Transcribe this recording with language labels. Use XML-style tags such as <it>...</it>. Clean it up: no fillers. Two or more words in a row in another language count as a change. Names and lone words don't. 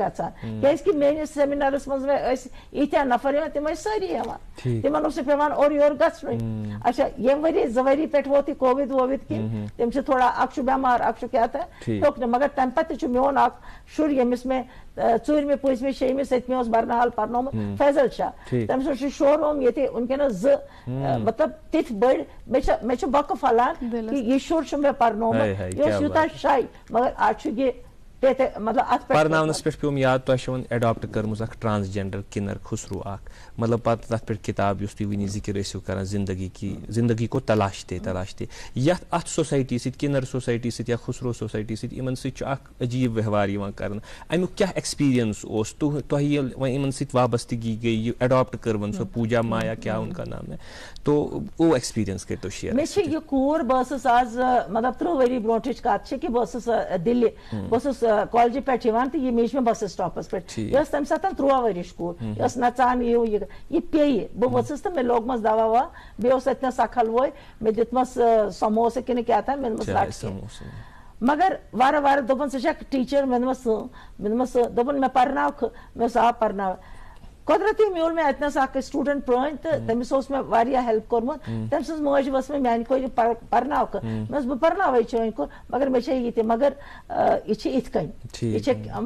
<ks>گژھان کیٛازِ کہِ میٲنِس سیمِنارس منٛز ٲسۍ ییٖتیاہ نفر یِوان تِم ٲسۍ سٲری یِوان تِمن اوس نہٕ پیوان اورٕ یورٕ گژھنُے اچھا ییٚمہِ ؤری 2 ؤری پٮ۪ٹھ ووت یہِ کووِڈ وووِد کِنۍ تِم چھِ تھوڑا اکھ چھُ بٮ۪مار اکھ چھُ کیٛاہ تانۍ ہیوٚک نہٕ مگر تمہِ پتہٕ تہِ چھُ میون اکھ شُر ییٚمِس مےٚ 4مہِ 5مہِ 6مہِ 7مہِ اوس برنال پرنومُت فیضل شاہ تٔمۍ سُنٛد چھُ شو روٗم ییٚتہِ وٕنکیٚنس 2 مطلب تِتھۍ بٔڑۍ مےٚ چھُ بۄکہٕ پھلان کہِ یہِ شُر چھُ مےٚ پرنومُت یہِ اوس یوٗتاہ شاے مگر آز چھُ یہِ مطلب اتھ پرناونس پٮ۪ٹھ پیوم یاد تۄہہِ چھو وۄنۍ ایڈاپٹ کٔرمٕژ اکھ ٹرانسجنڈر کِنر خسرو اکھ مطلب پتہٕ تتھ پٮ۪ٹھ کِتاب یُس تُہۍ وٕنی ذِکر ٲسِو کران زندگی کو تلاش تہِ یتھ اتھ سوسایٹی سۭتۍ کِنر سوسایٹی سۭتۍ یا خسرو سوسایٹی سۭتۍ یِمن سۭتۍ چھُ اکھ عجیٖب ویوہار یِوان کرنہٕ امیُک کیٛاہ ایکسپیرینس اوس تۄہہِ ییٚلہِ وۄنۍ یِمن سۭتۍ وابستگی گٔے یہِ ایڈاپٹ کٔروٕن سۄ پوٗجا مایا کیٛاہ</ks> <ur>اُنکا نام ہے</ur> <ks>تو او ایکسپیرینس کٔرتو شیر مےٚ چھِ یہِ کوٗر بہٕ ٲسٕس آز مطلب 30 ؤری برونٛٹھٕچ کتھ چھِ کہِ بہٕ ٲسٕس دِلہِ بہٕ ٲسٕس کالجہِ پٮ۪ٹھ یِوان تہٕ یہِ میٖج مےٚ بس سٹاپس پٮ۪ٹھ یہِ ٲس تمہِ ساتہٕ 13 ؤرِش کوٗر یہِ ٲس نژان یہِ پیٚیہِ بہٕ ؤژھٕس تہٕ مےٚ لوگمس دوا ووا بیٚیہِ اوس اتنس اکھ حلوٲے مےٚ دیُتمس سموسہٕ کِنہٕ کیٛاہ تام مےٚ دوٚپمس رٹ مگر وارٕ وارٕ دوٚپُن ژٕ چھکھ ٹیٖچر مےٚ دوٚپمس دوٚپُن مےٚ پرناوکھٕ مےٚ اوس آ پرناو قۄدرتی میوٗل مےٚ اتنس اکھ سٹوٗڈنٹ پرٛٲنۍ تہٕ تٔمِس اوس مےٚ واریاہ ہیلپ کوٚرمُت تٔمۍ سٕنٛز موج ؤژھ مےٚ میانہِ کورِ پرناوکھٕ مےٚ اوس بہٕ پرناوے چٲنۍ کوٚر مگر مےٚ چھےٚ یہِ تہِ مگر یہِ چھِ یِتھ کٔنۍ یہِ چھِ</ks>